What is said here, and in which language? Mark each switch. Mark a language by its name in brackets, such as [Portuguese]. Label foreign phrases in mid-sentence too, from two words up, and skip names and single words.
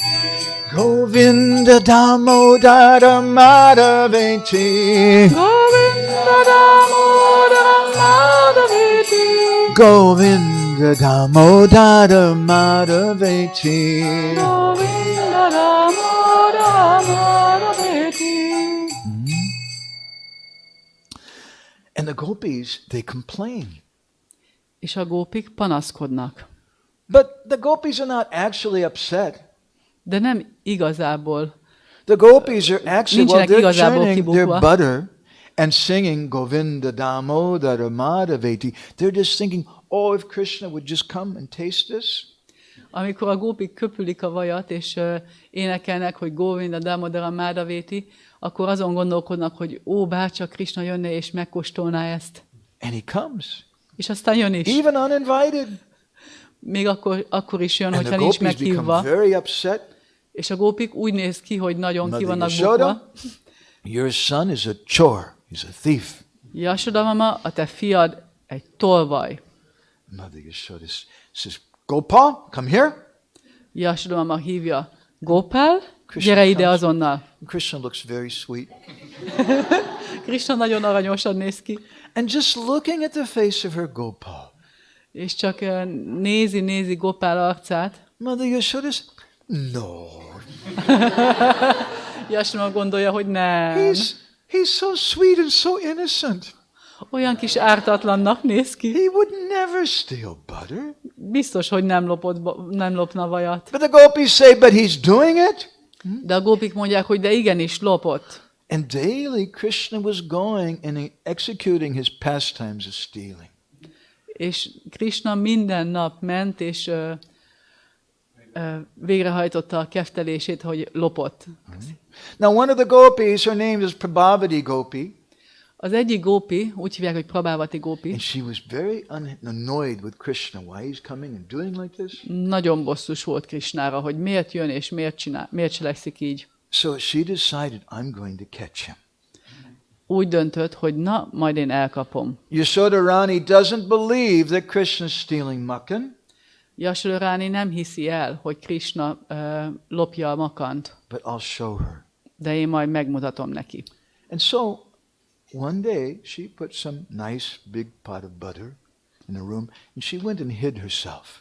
[Sanskrit] Govinda Damodara Madhaveti. Govinda Damodara Madhaveti. Govinda Damodara Madhaveti. Govinda Damodara Madhaveti. [English] And the gopis, they complain. [Hungarian] És a gópik panaszkodnak. [English] But the gopis are not actually upset. [Hungarian] De nem igazából. [English] The gopis are actually, well, [Hungarian] Nincsenek [English] they're [Hungarian] igazából [English] churning their [Hungarian] kibukva. [English] butter and singing [Sanskrit] Govinda Damodara Madhaveti. [English] They're just thinking, oh, if Krishna would just come and taste this. [Hungarian] Amikor a gópik köpülik a vajat, és énekelnek, hogy [Sanskrit] Govinda Damodara Madhaveti, [Hungarian] akkor azon gondolkodnak, hogy ó, bárcsak Krishna jönne és megkóstolná ezt. [English] And he comes, [Hungarian] És aztán jön is. [English] even uninvited. [Hungarian] Még akkor is jön, [English] And the [Hungarian] hogyha nincs [English] gopis become [Hungarian] meghívva. [English] very upset. [Hungarian] És a gópik úgy néz ki, hogy nagyon ki [English] Mother [Hungarian] vannak [English] Yashoda, bukva. your son is a chore. He's a thief. [Hungarian] Yashoda mama, a te fiad egy tolvaj. [English] Mother Yashoda says, Gopal, come here. [Hungarian] Yashoda mama hívja, Gopal, gyere ide azonnal. [English] Krishna looks very sweet. [Hungarian] Krishna nagyon aranyosan néz ki, [English] And just looking at the face of her Gopal, [Hungarian] és csak nézi Gopal arcát. [English] Mother Yashoda says, no. [Hungarian] Yashoda gondolja, hogy nem. [English] He's so sweet and so innocent. [Hungarian] Olyan kis ártatlannak néz ki. [English] He would never steal butter. [Hungarian] Biztos, hogy nem lopna vajat. [English] But the gopis say, but he's doing it. [Hungarian] De a gópik mondják, hogy de igenis lopott. [English] And daily Krishna was going and executing his pastimes of stealing. [Hungarian] És Krishna minden nap ment, és végrehajtotta a keftelését, hogy lopott. [English] Now one of the gopis, her name is Prabhavati Gopi. [Hungarian] Az egyik gópi, úgy hívják, hogy Prabhavati gópi, [English] And she was very annoyed with Krishna. Why he's coming and doing like this? [Hungarian] nagyon bosszus volt Krishnára, hogy miért jön és miért cselekszik így. [English] So she decided, I'm going to catch him. [Hungarian] Úgy döntött, hogy na, majd én elkapom. [English] Yashoda Rani doesn't believe that Krishna's stealing makan, [Hungarian] Yashoda Rani nem hiszi el, hogy Krishna lopja a makant, [English] but I'll show her. [Hungarian] de én majd megmutatom neki. [English] And so one day she put some nice big pot of butter in a room and she went and hid herself.